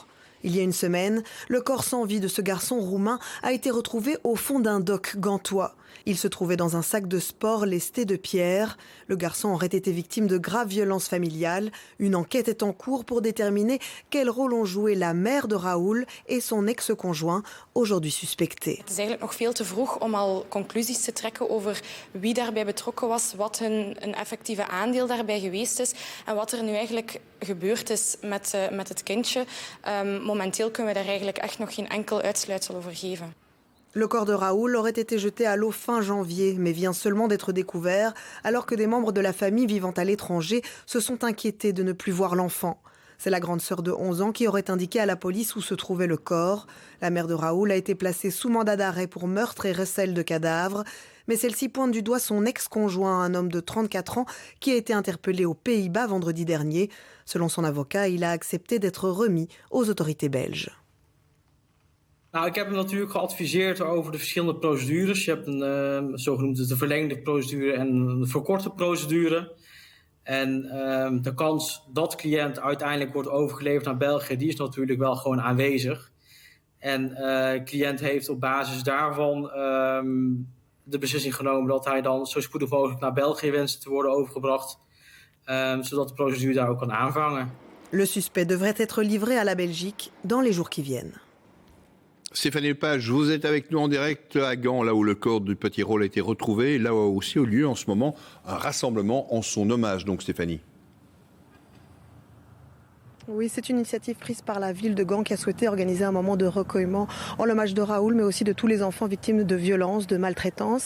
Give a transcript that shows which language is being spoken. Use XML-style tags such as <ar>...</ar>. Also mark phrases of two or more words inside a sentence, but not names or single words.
<fr>Il y a une semaine, le corps sans vie de ce garçon roumain a été retrouvé au fond d'un dock gantois. Il se trouvait dans un sac de sport lesté de pierre. Le garçon aurait été victime de graves violences familiales. Une enquête est en cours pour déterminer quel rôle ont joué la mère de Raoul et son ex-conjoint, aujourd'hui suspecté.</fr> <nl>Het is eigenlijk nog veel te vroeg om al conclusies te trekken over wie daarbij betrokken was, wat hun effectieve aandeel daarbij geweest is en wat er nu eigenlijk gebeurd is met het kindje. Momenteel kunnen we daar eigenlijk echt nog geen enkel uitsluitsel over geven.</nl> <fr>Le corps de Raoul aurait été jeté à l'eau fin janvier, mais vient seulement d'être découvert, alors que des membres de la famille vivant à l'étranger se sont inquiétés de ne plus voir l'enfant. C'est la grande sœur de 11 ans qui aurait indiqué à la police où se trouvait le corps. La mère de Raoul a été placée sous mandat d'arrêt pour meurtre et recel de cadavres. Mais celle-ci pointe du doigt son ex-conjoint, un homme de 34 ans, qui a été interpellé aux Pays-Bas vendredi dernier. Selon son avocat, il a accepté d'être remis aux autorités belges.</fr> <nl>Nou, ik heb hem natuurlijk geadviseerd over de verschillende procedures. Je hebt een zogenoemde de verlengde procedure en een verkorte procedure. En de kans dat cliënt uiteindelijk wordt overgeleverd naar België, die is natuurlijk wel gewoon aanwezig. En cliënt heeft op basis daarvan de beslissing genomen dat hij dan zo spoedig mogelijk naar België wenst te worden overgebracht, zodat de procedure daar ook kan aanvangen.</nl> <fr>Le suspect devrait être livré à la Belgique dans les jours qui viennent. Stéphanie Lepage, vous êtes avec nous en direct à Gand, là où le corps du petit Raoul a été retrouvé, là où aussi au lieu en ce moment un rassemblement en son hommage, donc Stéphanie. Oui, c'est une initiative prise par la ville de Gand qui a souhaité organiser un moment de recueillement en l'hommage de Raoul, mais aussi de tous les enfants victimes de violences, de maltraitance.</fr>